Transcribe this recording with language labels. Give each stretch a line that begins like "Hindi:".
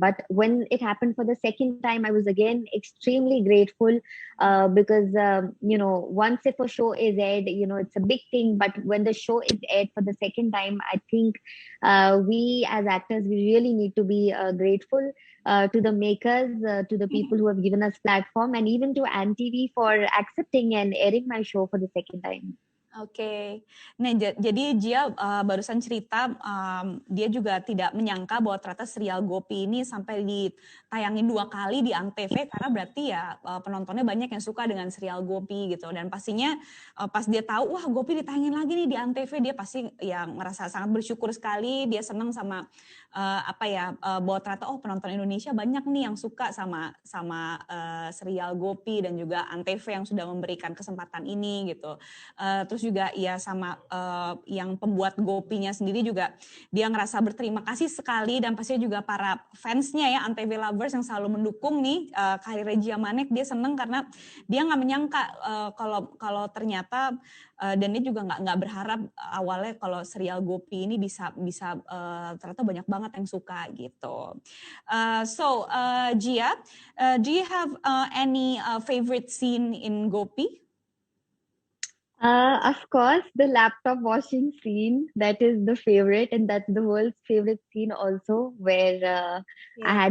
English: But when it happened for the second time, I was again extremely grateful, because once if a show is aired, it's a big thing. But when the show is aired for the second time, I think we as actors, we really need to be grateful to the makers, to the people who have given us platform, and even to ANTV for accepting and airing my show for the second time.
Indonesian: Oke, nah jadi Gia barusan cerita dia juga tidak menyangka bahwa ternyata serial Gopi ini sampai ditayangin 2 kali di Antv, karena berarti ya penontonnya banyak yang suka dengan serial Gopi gitu. Dan pastinya pas dia tahu wah Gopi ditayangin lagi nih di Antv, dia pasti ya ngerasa sangat bersyukur sekali, dia senang sama bahwa ternyata penonton Indonesia banyak nih yang suka sama serial Gopi dan juga Antv yang sudah memberikan kesempatan ini gitu. Terus juga ya sama yang pembuat Gopinya sendiri juga dia ngerasa berterima kasih sekali, dan pastinya juga para fansnya ya, Antv lovers yang selalu mendukung nih karir Gia Manik. Dia seneng karena dia nggak menyangka kalau ternyata dan dia juga nggak berharap awalnya kalau serial Gopi ini bisa ternyata banyak banget yang suka gitu.
English: So Gia, do you have any favorite scene in Gopi? Of course, the laptop washing scene, that is the favorite, and that's the world's favorite scene also, where I